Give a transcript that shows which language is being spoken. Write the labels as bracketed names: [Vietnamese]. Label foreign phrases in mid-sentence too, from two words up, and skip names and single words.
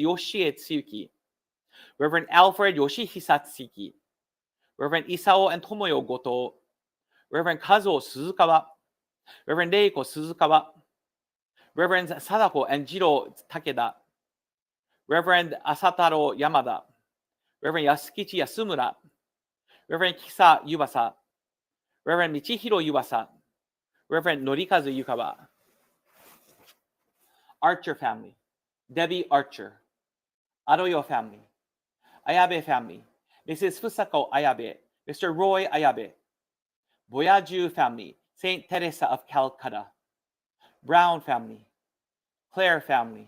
[English] Yoshie Tsuyuki, Reverend Alfred Yoshihisa Tsuki, Reverend Isao and Tomoyo Goto, Reverend Kazuo Suzukawa, Reverend Reiko Suzukawa, Reverend Sadako and Jiro Takeda, Reverend Asataro Yamada, Reverend Yasukichi Yasumura, Reverend Kisa Yubasa, Reverend Michihiro Yubasa, Reverend Norikazu Yukawa. Archer family, Debbie Archer, Aroyo family, Ayabe family, Mrs. Fusako Ayabe, Mr. Roy Ayabe. Boyaju family, Saint Teresa of Calcutta. Brown family. Claire family.